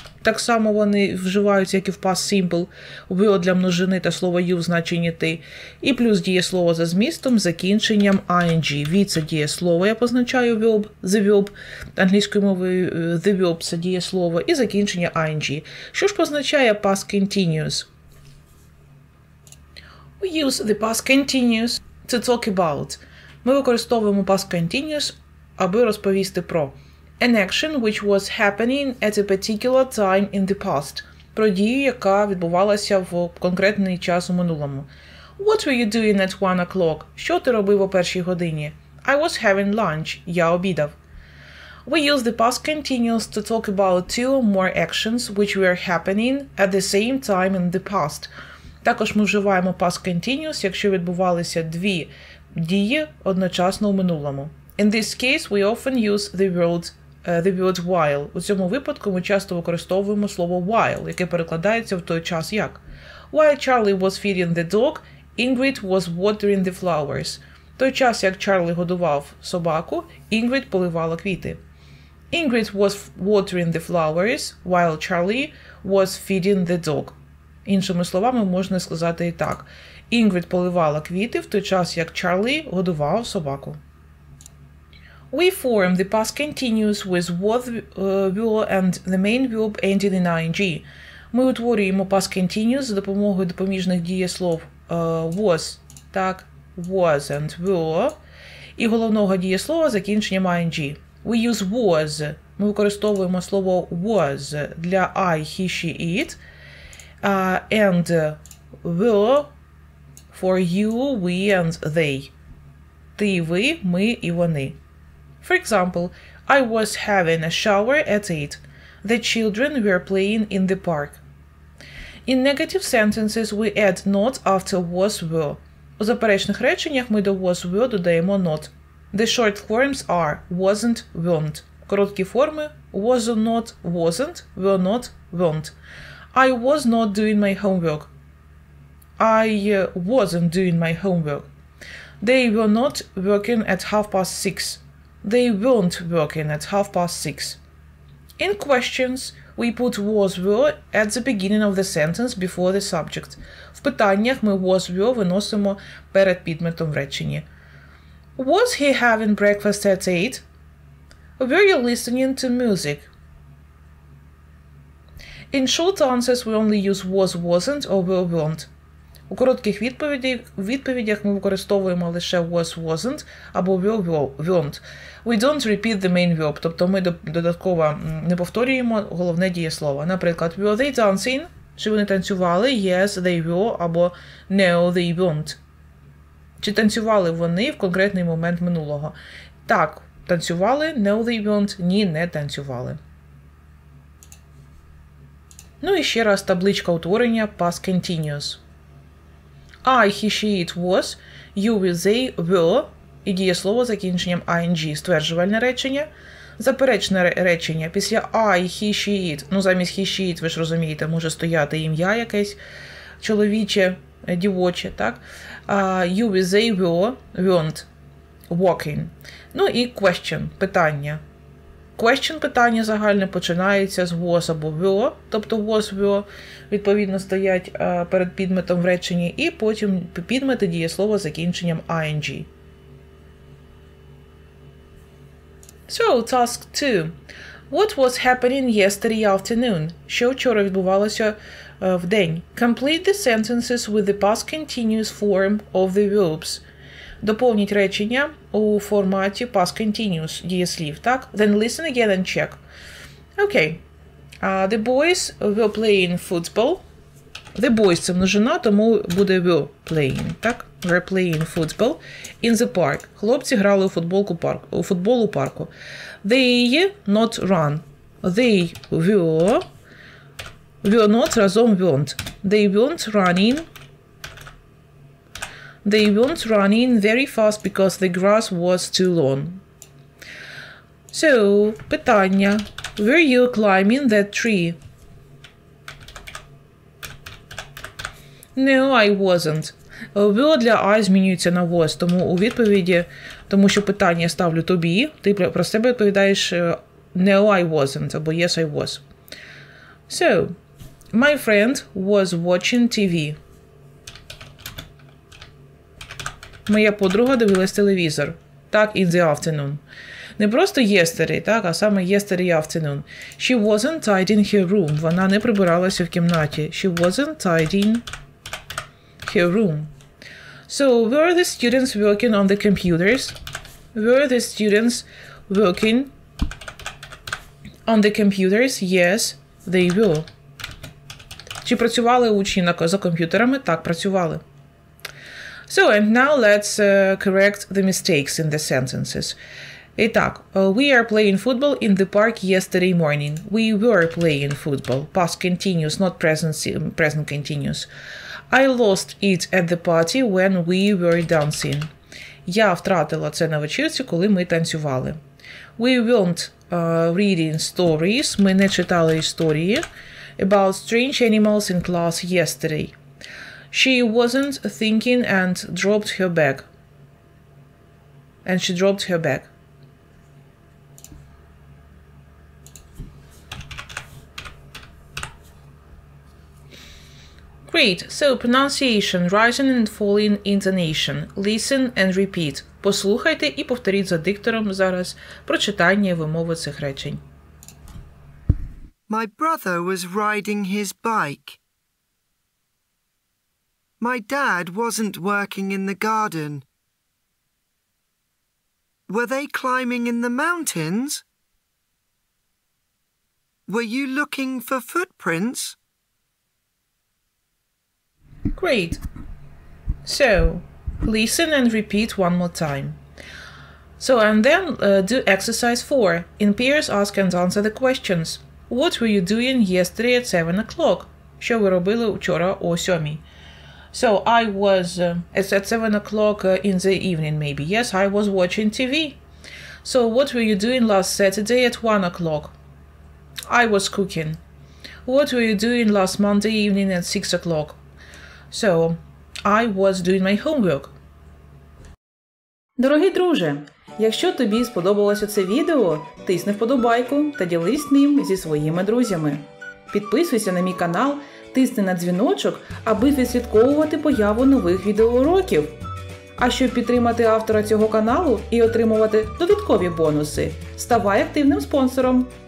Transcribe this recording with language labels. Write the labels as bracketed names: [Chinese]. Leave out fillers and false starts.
[Ukrainian] Так само вони вживаються, як і в past simple. Were для множини та слово you в значенні ти. І плюс дієслово за змістом, закінченням ing. V – це дієслово, я позначаю verb, [English] the verb. [Ukrainian] Англійською мовою the verb – це дієслово. І закінчення ing. Що ж позначає past continuous? [English] We use the past continuous to talk about. [Ukrainian] Ми використовуємо past continuous, аби розповісти про [English] an action which was happening at a particular time in the past. [Ukrainian] Про дію, яка відбувалася в конкретний час у минулому. [English] What were you doing at 1 o'clock? [Ukrainian] Що ти робив о першій годині? [English] I was having lunch. [Ukrainian] Я обідав. [English] We use the past continuous to talk about two or more actions which were happening at the same time in the past. [Ukrainian] Також ми вживаємо past continuous, якщо відбувалися дві дії одночасно у минулому. [English] In this case, we often use the word while. [Ukrainian] У цьому випадку ми часто використовуємо слово while, яке перекладається в той час як. [English] While Charlie was feeding the dog, Ingrid was watering the flowers. [Ukrainian] В той час, як Чарлі годував собаку, Інгрід поливала квіти. [English] Ingrid was watering the flowers, while Charlie was feeding the dog. [Ukrainian] Іншими словами, можна сказати і так. Інгрід поливала квіти в той час, як Чарлі годував собаку. [English] We form the past continuous with was, were and the main verb ending in ing. [Ukrainian] Ми утворюємо past continuous за допомогою допоміжних дієслов was, так, [English] was and were, [Ukrainian] і головного дієслова закінченням ing. [English] We use was. [Ukrainian] Ми використовуємо слово was для [English] I, he, she, it, and were for you, we and they. [Ukrainian] Ти, ви, ми і вони. [English] For example, I was having a shower at 8. The children were playing in the park. In negative sentences we add not after was, were. [Ukrainian] У заперечних реченнях ми до was, were додаємо not. [English] The short forms are wasn't, weren't. [Ukrainian] Короткі форми [English] was not, wasn't, were not, weren't. I was not doing my homework. I wasn't doing my homework. They were not working at 6:30. They weren't working at 6:30. In questions, we put was-were at the beginning of the sentence before the subject. [Ukrainian] В питаннях ми was-were виносимо перед підметом в реченні. [English] Was he having breakfast at 8? Were you listening to music? In short answers we only use was, wasn't or were, weren't. [Ukrainian] У коротких відповідях ми використовуємо лише was, wasn't або were, weren't. [English] We don't repeat the main verb, [Ukrainian] тобто ми додатково не повторюємо головне дієслово. Наприклад, were they dancing? Чи вони танцювали? [English] Yes, they were або no, they weren't. [Ukrainian] Чи танцювали вони в конкретний момент минулого? Так, танцювали, [English] no, they weren't, [Ukrainian] ні, не танцювали. Ну і ще раз табличка утворення past continuous. [English] I, he, she, it was, you, we, they, were [Ukrainian] і дієслово з закінченням ing, стверджувальне речення. Заперечне речення після I, he, she, it. Ну, замість he, she, it, ви ж розумієте, може стояти ім'я якесь чоловіче, дівоче, так? [English] You, we, they, were, weren't, walking. [Ukrainian] Ну і question, питання. Question питання загальне починається з was або were, тобто was, were, відповідно, стоять перед підметом в реченні, і потім підмети дієслова з закінченням ing. [English] So, task 2. What was happening yesterday afternoon? [Ukrainian] Що вчора відбувалося в день? [English] Complete the sentences with the past continuous form of the verbs. [Ukrainian] Доповніть речення у форматі past continuous дієслів, так? [English] Then listen again and check. Okay. The boys were playing football. [Ukrainian] The boys – це множина, тому буде were playing, так? [English] Were playing football in the park. [Ukrainian] Хлопці грали у футбол у парку. [English] They not run. They were not [Ukrainian] разом [English] weren't. They weren't running. They weren't running very fast because the grass was too long. [Ukrainian] So, питання. [English] Were you climbing that tree? No, I wasn't. [Ukrainian] Were для I змінюється на was, тому у відповіді, тому що питання я ставлю тобі, ти про себе відповідаєш [English] No, I wasn't, [Ukrainian] або [English] Yes, I was. So, my friend was watching TV. [Ukrainian] Моя подруга дивилась телевізор. Так, [English] in the afternoon. [Ukrainian] Не просто yesterday, так, а саме [English] yesterday afternoon. She wasn't tidying her room. [Ukrainian] Вона не прибиралася в кімнаті. [English] She wasn't tidying her room. So, were the students working on the computers? Were the students working on the computers? Yes, they were. [Ukrainian] Чи працювали учні за комп'ютерами? Так, працювали. [English] So, and now let's correct the mistakes in the sentences. [Russian] Итак, [English] we are playing football in the park yesterday morning. We were playing football. Past continuous, not present continuous. I lost it at the party when we were dancing. [Ukrainian] Я втратила це на вечірці, коли ми танцювали. [English] We weren't reading stories. [Ukrainian] Ми не читали історії [English] about strange animals in class yesterday. She wasn't thinking and dropped her bag. And she dropped her bag. Great. So, pronunciation, rising and falling intonation. Listen and repeat. [Ukrainian] Послухайте і повторіть за диктором зараз прочитання і вимови цих речень. [English] My brother was riding his bike. My dad wasn't working in the garden. Were they climbing in the mountains? Were you looking for footprints? Great. So, listen and repeat one more time. So, and then do exercise 4. In pairs, ask and answer the questions. What were you doing yesterday at 7 o'clock? [Ukrainian] Що ви робили вчора о 7? [English] So, I was at 7 o'clock in the evening, maybe. Yes, I was watching TV. So, what were you doing last Saturday at 1 o'clock? I was cooking. What were you doing last Monday evening at 6 o'clock? So, I was doing my homework. [Ukrainian] Дорогий друже, Якщо тобі сподобалося це відео, тисни вподобайку та ділись ним зі своїми друзями. Підписуйся на мій канал, тисни на дзвіночок, аби відслідковувати появу нових відеоуроків. А щоб підтримати автора цього каналу і отримувати додаткові бонуси, ставай активним спонсором.